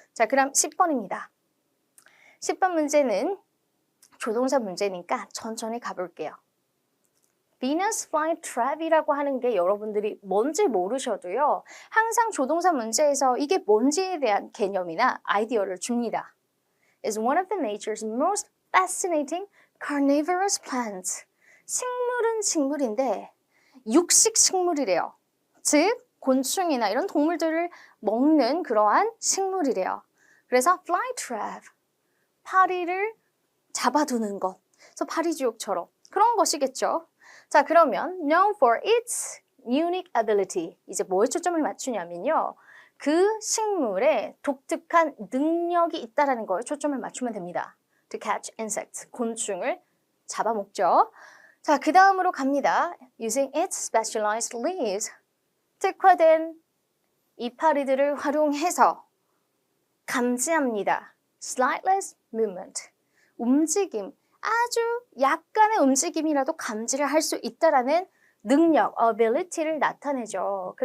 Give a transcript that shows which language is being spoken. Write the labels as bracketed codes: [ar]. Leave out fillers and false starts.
[ko] 자, 그럼 10번입니다. 10번 문제는 조동사 문제니까 천천히 가볼게요. Venus flytrap이라고 하는 게 여러분들이 뭔지 모르셔도요. 항상 조동사 문제에서 이게 뭔지에 대한 개념이나 아이디어를 줍니다. [en] is one of the nature's most fascinating carnivorous plants. [ko] 식물은 식물인데 육식 식물이래요. 즉 곤충이나 이런 동물들을 먹는 그러한 식물이래요. 그래서 flytrap, 파리를 잡아두는 것. 그래서 파리지옥처럼 그런 것이겠죠. 자, 그러면 [en] known for its unique ability. [ko] 이제 뭐에 초점을 맞추냐면요. 그 식물에 독특한 능력이 있다는 거에 초점을 맞추면 됩니다. [en] To catch insects, [ko] 곤충을 잡아먹죠. 자, 그 다음으로 갑니다. [en] Using its specialized leaves, [ko] 특화된 이파리들을 활용해서 감지합니다. [en] Slightless movement, [ko] 움직임, 아주 약간의 움직임이라도 감지를 할 수 있다라는 능력, ability를 나타내죠.